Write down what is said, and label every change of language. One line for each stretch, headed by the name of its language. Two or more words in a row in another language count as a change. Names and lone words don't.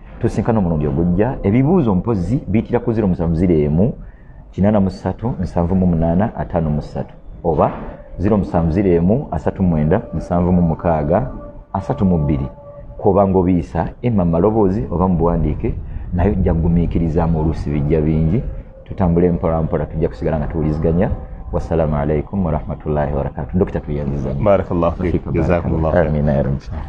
Ganda: Tusinkana omulundi ogujja, ebibuuzo mpozzi biyitira ku zero musanvu zero emu, kinaana mu ssatu, nsanvu mu munaana, ataano mu ssatu oba zero musanvu zero emu, asatu mwenda, musanvu mu mukaaga, asatu mu bbiri. Koba ng'obiisa, emma mu maloboozi oba mu buwandiike, naye ojja kugumiikiriza mu oluusi bijja bingi. Tutambule mpola mpola, tujja kusigala nga tuwuliziganya.
Arabic: والسلام عليكم ورحمة الله وبركاته.
Ganda: Dokita, tuyanziza nnyo.
Arabic: بارك الله فيك. فيك، جزاكم الله بارك الله. khairan. آمين يا رب.